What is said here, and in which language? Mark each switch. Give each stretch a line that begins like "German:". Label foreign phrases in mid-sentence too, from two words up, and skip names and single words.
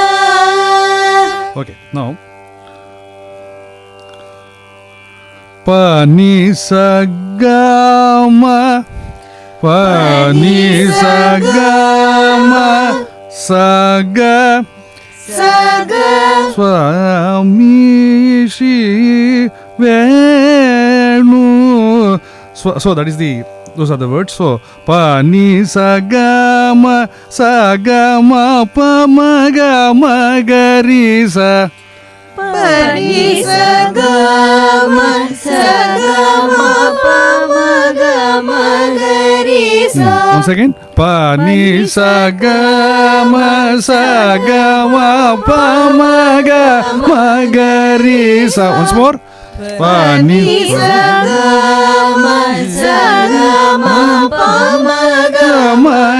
English: Okay, now Pani Sagama Pani Sagama Saga Saga Swami Shri Venu. So that is those are the words. So Pani Sagama Sagama Pamagama Garisa. Pani Sagama Sagama Pamagama Garisa. Once again. Pani Sagama Sagama Pamagama Garisa. Once more. Pani Sagama Sagama Pamagama